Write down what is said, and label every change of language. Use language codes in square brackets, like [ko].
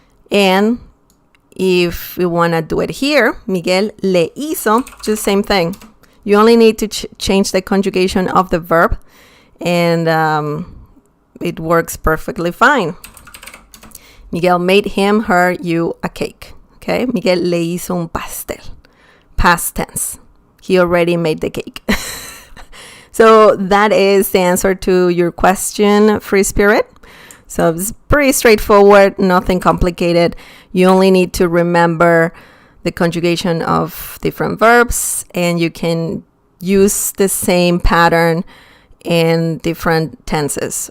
[en] And if we want to do it here, [es] Miguel le hizo, [en] just same thing. You only need to change the conjugation of the verb, and it works perfectly fine. Miguel made him, her, you a cake. [es] Okay, Miguel le hizo un pastel. [en] Past tense. He already made the cake. So that is the answer to your question, Free Spirit. So it's pretty straightforward, nothing complicated. You only need to remember the conjugation of different verbs, and you can use the same pattern in different tenses.